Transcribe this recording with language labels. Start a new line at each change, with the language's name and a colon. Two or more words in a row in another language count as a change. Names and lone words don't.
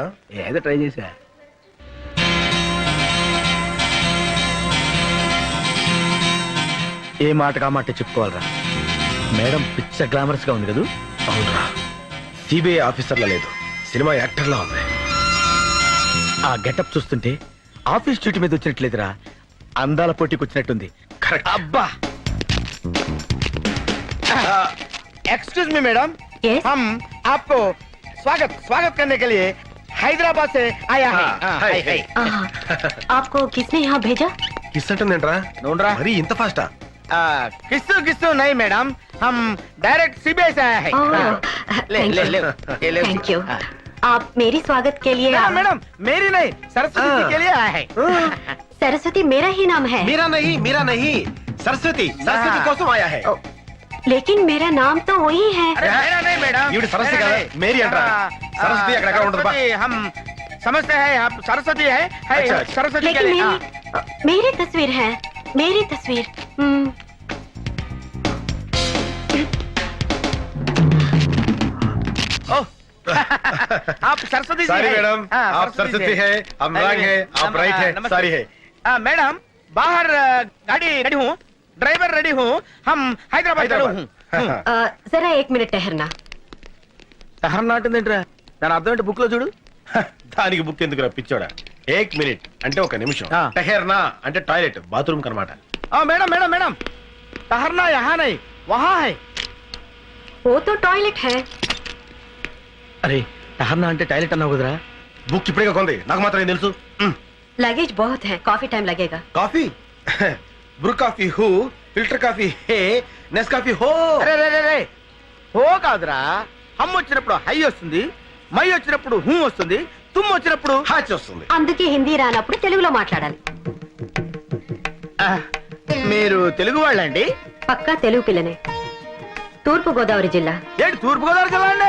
Telugu: ఏదో ట్రై చేసా. ఏ మాట కా మాట చెప్పుకోవాలరా. మేడం పిచ్చ గ్లామరస్ గా ఉంది కదా. అవునరా, సిబిఐ ఆఫీసర్లా లేదు, సినిమా యాక్టర్లా ఉంది. ఆ గెటప్ చూస్తుంటే ఆఫీస్ డ్యూటీ మీద వచ్చినట్లేదురా, అందాల పోటీకి వచ్చినట్టుంది. కరెక్ట్. అబ్బా.
English: excuse me madam, Yes?
Hindi: हम आपको स्वागत करने के लिए हैदराबाद से आया है.
English: hi, hi.
Hindi: आपको किसने यहाँ भेजा?
Telugu: కిస్ అంటుందేంట్రా? నోండ్రా. మరి ఇంత ఫాస్టా?
Hindi: किस्सू नहीं मैडम, हम डायरेक्ट सीबीआई से आया है.
English: Oh,
Hindi: ले
English: thank
Hindi: ले
English: you.
Hindi: ले ले
English: Thank you.
Hindi: आप मेरी स्वागत के लिए मैडम मैडम मेरी नहीं सरस्वती जी के लिए आया है सरस्वती मेरा ही नाम है मेरा नहीं सरस्वती కోసం आया है लेकिन मेरा नाम तो वही है अरे मेरा नहीं मैडम
Telugu: ఈవిడ సరస్వతి
Hindi: मेरा
Telugu: కదా
Hindi: नहीं।
Telugu: మేరీ అంటారా సరస్వతి అక్కడ ఉండదు బా
Hindi: सरस्वती हम समझते हैं आप सरस्वती है अच्छा, अच्छा। सरस्वती के लेकिन लिए हाँ। मेरी तस्वीर है मेरी तस्वीर ओह, आप सरस्वती जी
English: సారీ
Hindi: हैं?
Telugu: మేడం
Hindi: हाँ, आप सरस्वती है हम रंग है आप राइट है नमस्ते। सारी है मैडम बाहर गाड़ी रेडी हूँ ड्राइवर रेडी हूँ हम हैदराबाद चलो हूँ जरा 1 मिनट ठहरना
Telugu: సహనం నాటిందేంట్రా దాని అర్థం ఏంటి బుక్ లో చూడు దానికి బుక్ ఎందుకు పిచ్చోడా 1 మినిట్ అంటే ఒక నిమిషం ఆ. టహర్నా అంటే టాయిలెట్ బాత్రూమ్ కనమాట
Hindi: मैडम मैडम मैडम ठहरना यहाँ नहीं वहाँ है वो तो टॉयलेट है
Telugu: అరే టహర్నా అంటే టాయిలెట్ అన్నావు కదరా బుక్ ఇప్పుడే కొంది నాకు మాత్రం ఏం తెలుసు
Hindi: लगेज बहुत है काफी टाइम लगेगा
Telugu: కాఫీ బ్రూ కాఫీ హూ ఫిల్టర్ కాఫీ హే నెస్ కాఫీ హో అరే రే రే రే హో కాదురా హమ్ వచ్చినప్పుడు హై వస్తుంది మై వచ్చినప్పుడు హూ వస్తుంది తుమ్ వచ్చినప్పుడు హాచ్ వస్తుంది అందుకే హిందీ రానప్పుడు తెలుగులో మాట్లాడాలి మీరు తెలుగు వాళ్ళండి పక్కా తెలుగు పిల్లనే తూర్పు గోదావరి జిల్లా ఏంటి తూర్పు గోదావరి జిల్లా అండి